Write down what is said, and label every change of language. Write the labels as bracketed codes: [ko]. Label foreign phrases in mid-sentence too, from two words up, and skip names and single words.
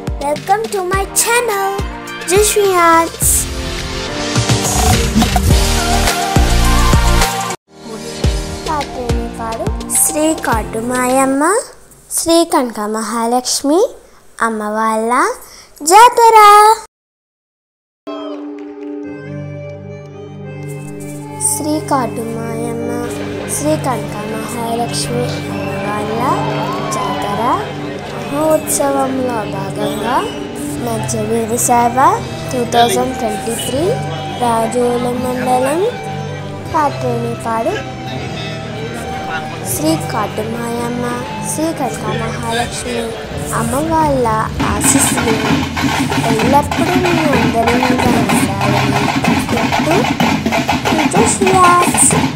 [en] Welcome to my channel, Jaswiarts. [te] కాట్రేనిపాడు శ్రీ కాటుమాయమ్మ శ్రీ కనక మహాలక్ష్మి అమ్మవాళ్ళ జాతర. Sri Kadumayamma Sri Kanka Mahalakshmi Ammavalla Jatara మహోత్సవంలో భాగంగా మధ్య వీధి సేవ 2023 రాజోల మండలం కాట్రేనిపాడు శ్రీ కాటుమాయమ్మ శ్రీ కనక మహాలక్ష్మి అమ్మవాళ్ళ ఆశీస్సులు ఎల్లప్పుడూ మీ అందరి మీద ఉండాలని జస్వియార్ట్స్.